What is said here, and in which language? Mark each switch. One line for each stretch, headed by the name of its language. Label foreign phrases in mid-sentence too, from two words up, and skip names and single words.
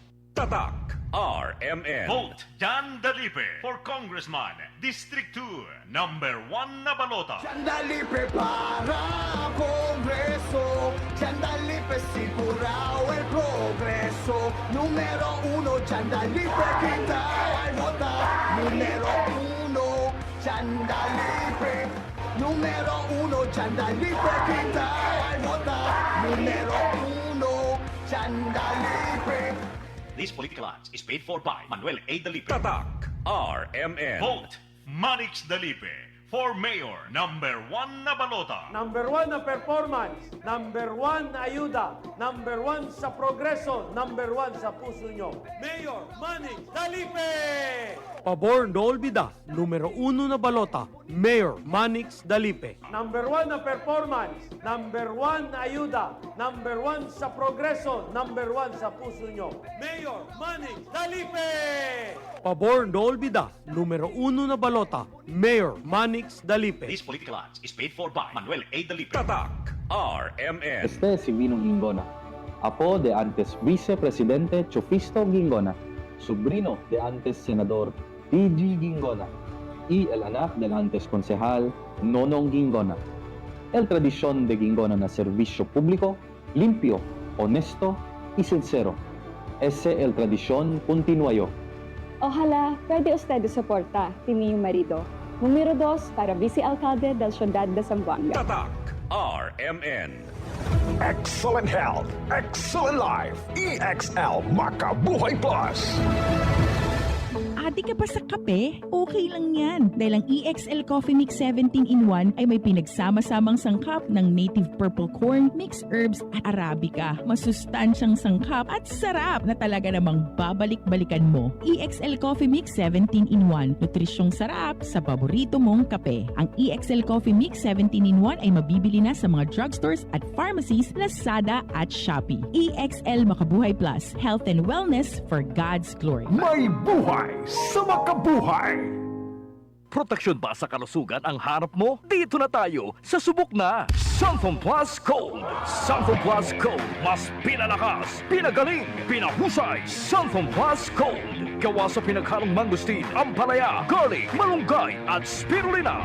Filipino: Tatak RMN.
English: Vote Jan Dalipe for Congressman, District 2, number 1
Filipino: na balota.
Chavacano: Ciandalipe para Congreso, Ciandalipe sigurao el progreso. Número 1, Ciandalipe kita ay vota. Número 1, Ciandalipe. Número 1, Ciandalipe kita ay vota. Número 1, Ciandalipe.
English: This political ads is paid for by Manuel A. Dalipe.
Filipino: Tatak RMN.
English: Vote Manix Dalipe for Mayor, number 1
Filipino: na balota. Number 1 na performance, number 1 na ayuda, number 1 sa progreso, number 1 sa puso nyo. Mayor Manning Dalipe!
Chavacano: Pabor no olvida, numero 1 na balota, Mayor Manix Dalipe.
Filipino: Number 1 na performance, number 1 na ayuda, number 1 sa progreso, number 1 sa puso nyo. Mayor Manning Dalipe!
Chavacano: Pabor no olvida, numero 1 na balota, Mayor Manix Dalipe.
English: This political ads is paid for by Manuel A. Dalipe.
Filipino: Tatak RMN.
Chavacano: Este si Vino Gingona, apo de antes vicepresidente Chofisto Gingona, sobrino de antes senador P.G. Gingona y el anak del antes concejal Nonong Gingona. El tradición de Gingona na servicio público, limpio, honesto y sincero. Ese el tradición continuayo. Ojalá pwede usted suporta tini yung marido. Numero 2 para vice-alcalde del Ciudad de Zamboanga.
Filipino: Tatak RMN.
English: Excellent health, excellent life. EXL Makabuhay Plus.
Filipino: Adi ka pa sa kape? Okay lang yan. Dahil ang EXL Coffee Mix 17-in-1 ay may pinagsama-samang sangkap ng native purple corn, mixed herbs at Arabica. Masustansyang sangkap at sarap na talaga namang babalik-balikan mo. EXL Coffee Mix 17-in-1. Nutrisyong sarap sa paborito mong kape. Ang EXL Coffee Mix 17-in-1 ay mabibili na sa mga
English: drugstores at pharmacies,
Filipino: Lazada at Shopee. EXL Makabuhay Plus.
English: Health and wellness for God's glory.
Filipino: May buhay sa makabuhay. Proteksyon ba sa kalusugan ang harap mo? Dito na tayo sa subok na Sunfone Plus Gold. Sunfone Plus Gold, mas pinalakas, pinagaling, pinahusay. Sunfone Plus Gold, gawa sa pinaghalong mangustin, ampalaya, garlic, malunggay at spirulina.